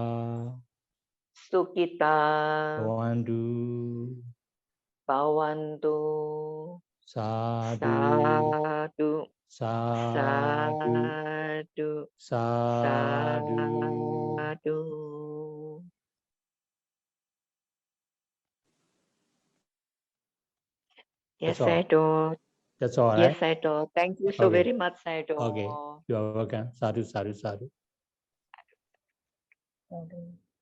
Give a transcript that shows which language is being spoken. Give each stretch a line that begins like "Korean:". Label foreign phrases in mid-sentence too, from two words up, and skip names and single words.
Pali: Sukita. Bhavantu. Bhavantu. Sadhu. Sadhu. Sadhu. Sadhu. Sadhu.
English: Yes, That's all. Sayadaw. That's all, Yes, right? Sayadaw. Thank you so Okay. very much, Sayadaw. Okay. You are welcome.
Pali: Sadhu, sadhu, sadhu.